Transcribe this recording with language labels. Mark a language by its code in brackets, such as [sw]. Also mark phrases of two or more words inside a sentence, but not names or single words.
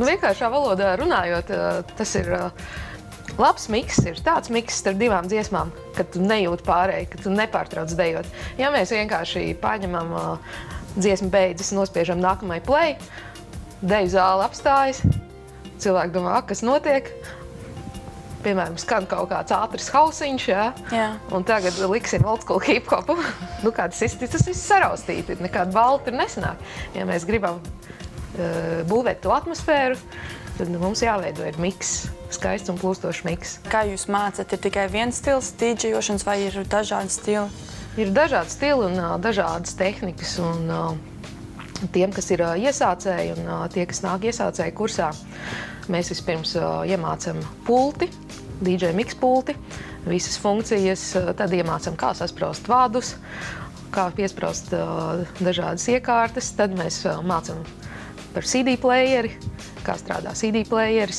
[lv] Vienkāršā valodā runājot, tas ir labs miks, ir tāds miks starp divām dziesmām, kad tu nejūti pārēji, kad tu nepārtrauc dejot. Ja mēs vienkārši paņemam dziesmu beidzas, nospiežam nākamai play, deju zāle apstājas, cilvēki domā, kas notiek. Piemēram, skan kaut kāds ātrs hausiņš, jā. Un tagad liksim [en] old school hip-hopu. [lv] Tas viss saraustīti, nekāda balta tur nesanāk. Ja mēs gribam būvēt to atmosfēru, tad mums jāveido ir miks, skaists un plūstošs miks. Kā jūs mācat, ir tikai viens stils dīdžejošanas vai ir dažādi stili? Ir dažādi stili un dažādas tehnikas, un tiem, kas ir iesācēji un tie, kas nāk iesācēju kursā, mēs vispirms iemācam pulti, [en] DJ mix [lv] pulti, visas funkcijas, tad iemācam, kā saspraust vādus, kā piespraust dažādas iekārtas, tad mēs mācam par [en] CD playeri, [lv] kā strādā CD playeris.